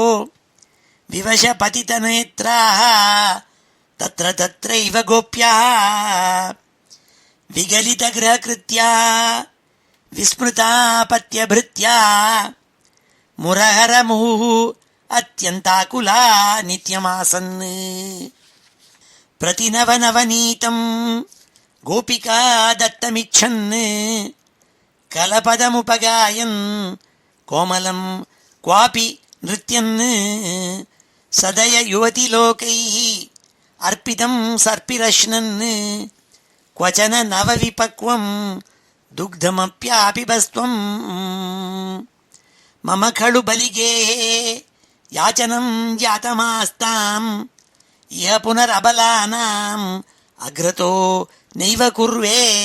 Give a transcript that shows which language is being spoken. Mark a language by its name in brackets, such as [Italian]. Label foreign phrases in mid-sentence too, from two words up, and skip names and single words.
[Sanskrit] विवशपतितनेत्राः तत्र तत्रैव गोप्याः विगलितगृहकृत्या विस्मृतापत्यभृत्या मुरहरमुहुः अत्यन्ताकुला नित्यमासन् प्रतिनवनवनीतं गोपिका दत्तमिच्छन् कलपदमुपगायन् कोमलं क्वापि नृत्यन् सदय युवति लोकै अर्पितं सर्पिरश्नन् क्वचन नवविपक्वं दुग्धमप्यापिबस्त्वं मम खलु बलिगेः याचनं जातमास्ताम् इह पुनरबलानाम् अग्रतो नैव कुर्वे